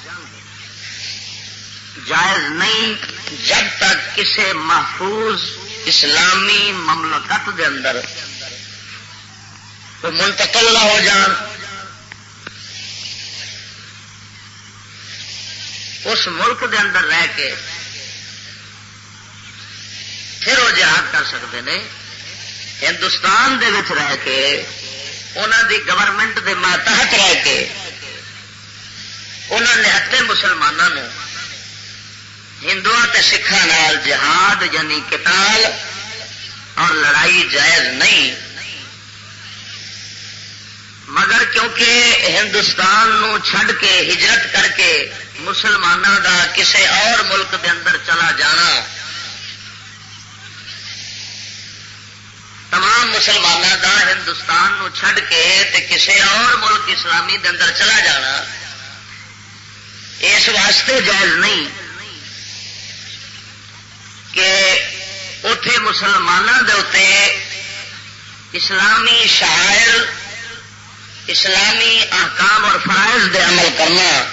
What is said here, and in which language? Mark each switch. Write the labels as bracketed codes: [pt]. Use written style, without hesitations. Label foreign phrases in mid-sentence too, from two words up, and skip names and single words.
[pa] جائز نہیں جب تک کسی محفوظ اسلامی مملکت دے اندر وہ منتقل نہ ہو جان، اس ملک دے اندر رہ کے پھر وہ جہاد کر سکتے ہیں۔ ہندوستان دے وچ رہ کے انہوں دی گورنمنٹ دے ماتحت رہ کے انہوں نے اپنے مسلمانوں ہندوؤں تے سکھاں نال جہاد یعنی قتال اور لڑائی جائز نہیں، مگر کیونکہ ہندوستان نو چھڈ کے ہجرت کر کے مسلمانوں دا کسے اور ملک دے اندر چلا جانا، تمام مسلمانوں دا ہندوستان نو چھڈ کے تے کسے اور ملک اسلامی دے اندر چلا جانا اس واسطے جائز نہیں کہ اتے مسلمانوں دے اتے اسلامی شعائر اسلامی احکام اور فرائض دے عمل کرنا